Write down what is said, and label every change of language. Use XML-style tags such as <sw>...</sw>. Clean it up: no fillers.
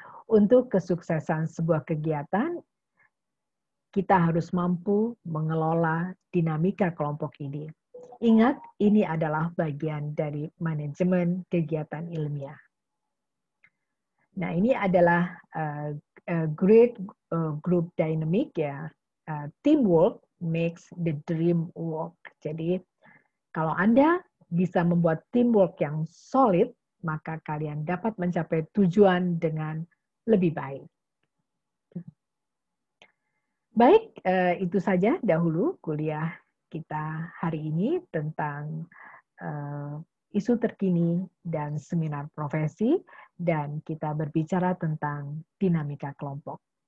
<id>Untuk kesuksesan sebuah kegiatan, kita harus mampu mengelola dinamika kelompok ini. Ingat, ini adalah bagian dari manajemen kegiatan ilmiah. Nah, ini adalah</id> <en>great group dynamic,</en> <id>ya.</id> <en>Teamwork makes the dream work.</en> <id>Jadi, kalau Anda bisa membuat teamwork yang solid, maka kalian dapat mencapai tujuan dengan lebih baik. Baik, itu saja dahulu kuliah kita hari ini tentang isu terkini dan seminar profesi, dan kita berbicara tentang dinamika kelompok.</id>